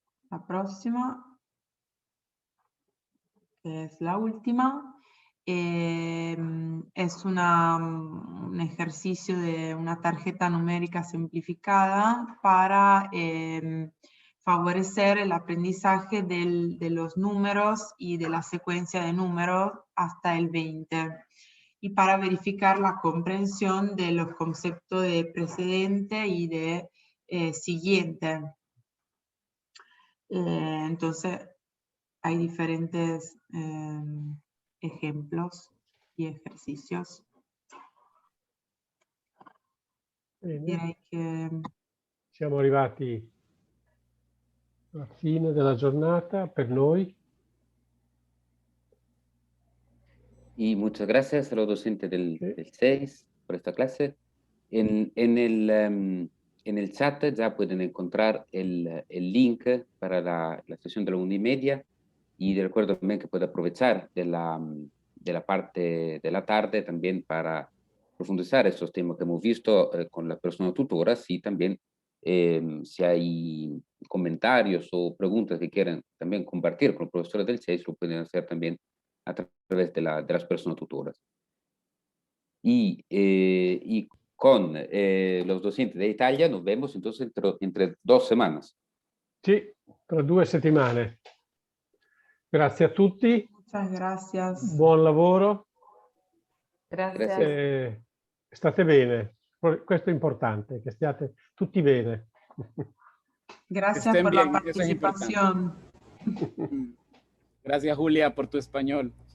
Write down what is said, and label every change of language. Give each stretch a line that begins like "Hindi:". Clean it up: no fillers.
Spanish: La próxima, que es la última, es un ejercicio de una tarjeta numérica simplificada para favorecer el aprendizaje de los números y de la secuencia de números hasta el 20, y para verificar la comprensión de los conceptos de precedente y de siguiente. Entonces, hay diferentes ejemplos y esercizi.
Italian: Direi che siamo arrivati alla fine della giornata per noi.
Spanish: Y muchas gracias a los docentes del 6 por esta clase. En el chat ya pueden encontrar el link para la sesión de la 1:30, y de recuerdo también que puede aprovechar de la parte de la tarde también para profundizar estos temas que hemos visto con la persona tutora, y también si hay comentarios o preguntas que quieran también compartir con los profesores del 6, lo pueden hacer también a través de las personas tutoras. Y con los docentes de Italia nos vemos entonces entre 2 semanas.
Italian: Sì, tra 2 settimane. Grazie a tutti.
Spanish: Muchas gracias.
Italian: Buon lavoro. Grazie. State bene. Questo è importante, che stiate tutti bene.
Spanish: Gracias por la participación. Gracias, Julia, por tu español.